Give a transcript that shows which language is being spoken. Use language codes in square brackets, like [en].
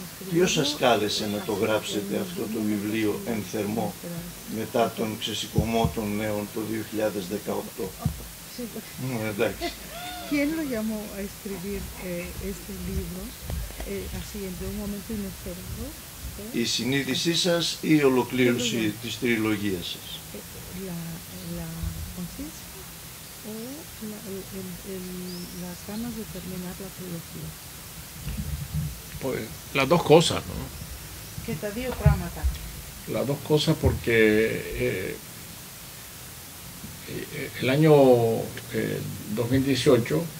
[el] Ποιος σας κάλεσε να το γράψετε αυτό το βιβλίο εν θερμό μετά τον ξεσηκωμό των νέων το 2018? Εντάξει. [es] ¿Quién lo llamó a escribir este libro así en un momento inesperado? [el] Η συνείδησή σας ή η ολοκλήρωση της τριλογίας σας? [es] La conciencia o las ganas de terminar la trilogía? Pues las dos cosas, ¿no? [el] Και τα δύο πράγματα. [es] las dos cosas porque el año 2018